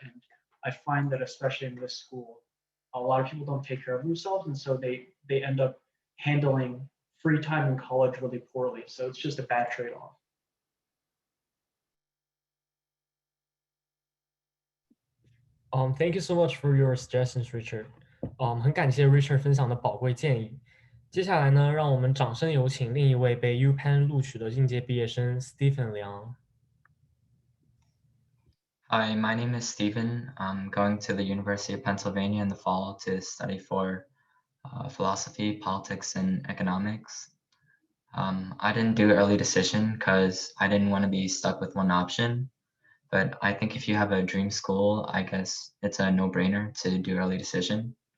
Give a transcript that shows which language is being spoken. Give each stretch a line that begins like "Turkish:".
English: And I find that especially in this school, a lot of people don't take care of themselves, and so they end up handling free time in college really poorly. So it's just a bad trade-off. Thank you so much for your suggestions, Richard.
Chinese: 很感谢 Richard 分享的宝贵建议。接下来呢，让我们掌声有请另一位被 UPenn 录取的应届毕业生 Stephen Liang。
English: Hi, my name is Stephen. I'm going to the University of Pennsylvania in the fall to study for philosophy, politics, and economics. I didn't do early decision because I didn't want to be stuck with one option. But I think if you have a dream school, I guess it's a no-brainer to do early decision.